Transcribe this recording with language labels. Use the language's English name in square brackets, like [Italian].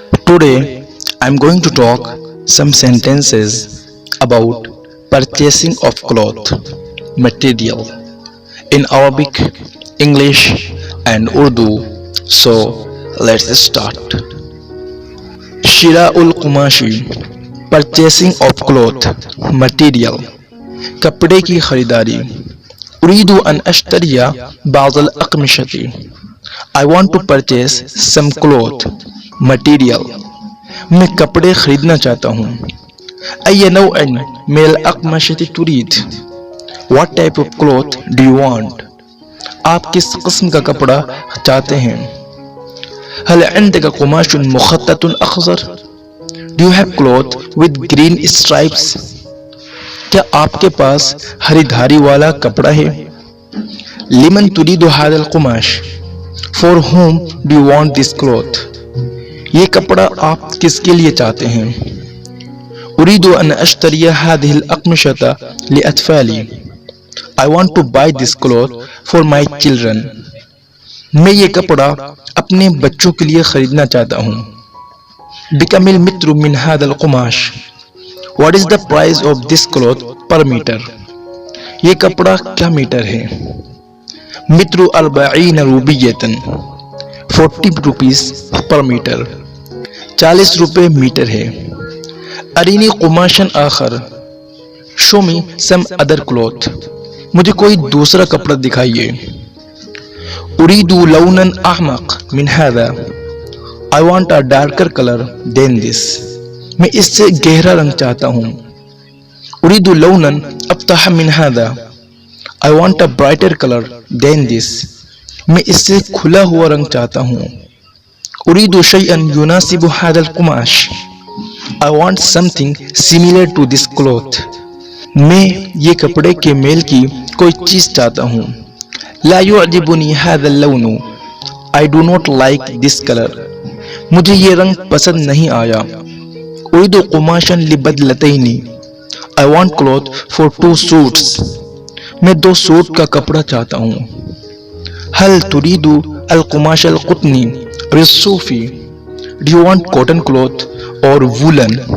[English] Today I'm going to talk some sentences about purchasing of cloth material in Arabic, English and Urdu. So let's start. [Arabic] شراء القماش [English] purchasing of cloth material [Urdu] کپڑے کی خریداری. [Arabic] اريد أن اشتري بعض الاقمشة. [English] I want to purchase some cloth material. [Urdu] میں کپڑے خریدنا چاہتا ہوں. [Arabic] أي نوع من الاقمشة تريد. [English] What type of cloth do you want. [Urdu] آپ کس قسم کا کپڑا چاہتے ہیں. [Arabic] هل عندك قماش مخطط اخضر. [English] Do you have cloth with green stripes. [Urdu] کیا آپ کے پاس ہری دھاری والا کپڑا ہے. [Arabic] لمن تريد هذا القماش. [English] For whom do you want this cloth. [Urdu] یہ کپڑا آپ کس کے لیے چاہتے ہیں. [Arabic] أريد أن أشتري هذه الأقمشة لأطفالي. [English] I want to buy this cloth for my children. [Urdu] میں یہ کپڑا اپنے بچوں کے لیے خریدنا چاہتا ہوں. [Arabic] بكم المتر من هذا القماش. [English] What is the price of this cloth per meter. [Urdu] یہ کپڑا کیا میٹر ہے. [Arabic] متر اربعین روبیة. [English] 40 rupees per meter. [Urdu] 40 روپے میٹر ہے. [Arabic] ارنی قماشا آخر. [English] Show me some other cloth. [Urdu] مجھے کوئی دوسرا کپڑا دکھائیے. [Arabic] أريد لونا اعمق من هذا. [English] I want a darker color than this. [Urdu] میں اس سے گہرا رنگ چاہتا ہوں. [Arabic] أريد لونا أفتح من هذا. [English] I want a brighter color than this. [Urdu] میں اس سے کھلا ہوا رنگ چاہتا ہوں. [Arabic] أريد شيئا يناسب هذا القماش. [English] I want something similar to this cloth. [Urdu] میں یہ کپڑے کے میل کی کوئی چیز چاہتا ہوں. [Arabic] لا يعجبني هذا اللون. [English] I do not like this color. [Urdu] مجھے یہ رنگ پسند نہیں آیا. [Arabic] أريد قماشا لبدلتين. [English] I want cloth for 2 suits. [Urdu] میں 2 سوٹ کا کپڑا چاہتا ہوں. [Arabic] هل تريد القماش القطني الصوفي. [English] Do you want cotton cloth or woolen.